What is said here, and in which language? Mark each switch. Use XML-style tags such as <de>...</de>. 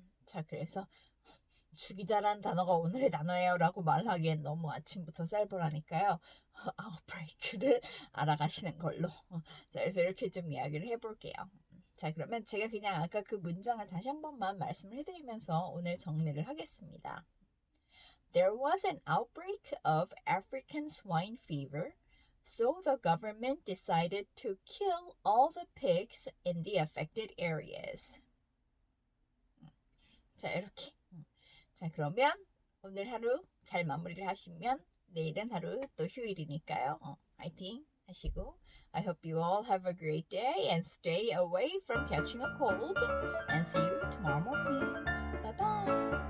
<ko>자, 그래서 죽이다라는 단어가 오늘의 단어예요 라고 말하기엔 너무 아침부터 쌀벌하니까요. 아웃브레이크를 알아가시는 걸로. 자, 그래서 이렇게 좀 이야기를 해볼게요. 자, 그러면 제가 그냥 아까 그 문장을 다시 한 번만 말씀을 해드리면서 오늘 정리를 하겠습니다.</ko> <en>There was an outbreak of African swine fever. So the government decided to kill all the pigs in the affected areas.</en> <ko>자, 이렇게. 자, 그러면 오늘 하루 잘 마무리를 하시면 내일은 하루 또 휴일이니까요. 화이팅 하시고</ko> <en>I hope you all have a great day and stay away from catching a cold and see you tomorrow morning. Bye bye.</en>